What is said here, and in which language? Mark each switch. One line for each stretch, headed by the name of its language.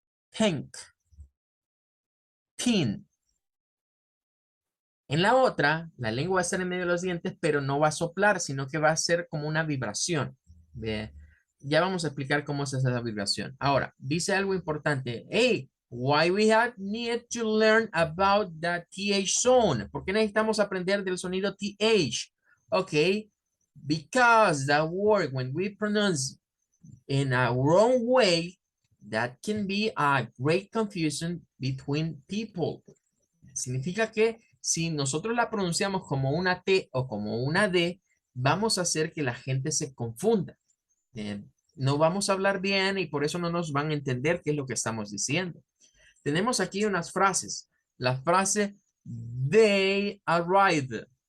English: Think, tin.
Spanish: En la otra, la lengua va a estar en medio de los dientes, pero no va a soplar, sino que va a ser como una vibración. ¿Ve? Ya vamos a explicar cómo es esa vibración. Ahora, dice algo importante.
English: Hey, why we have need to learn about the TH zone?
Spanish: ¿Por qué necesitamos aprender del sonido TH?
English: Ok, because the word, when we pronounce in a wrong way, that can be a great confusion between people.
Spanish: Significa que si nosotros la pronunciamos como una T o como una D, vamos a hacer que la gente se confunda. Eh, no vamos a hablar bien y por eso no nos van a entender qué es lo que estamos diciendo. Tenemos aquí unas frases. La frase
English: they arrived.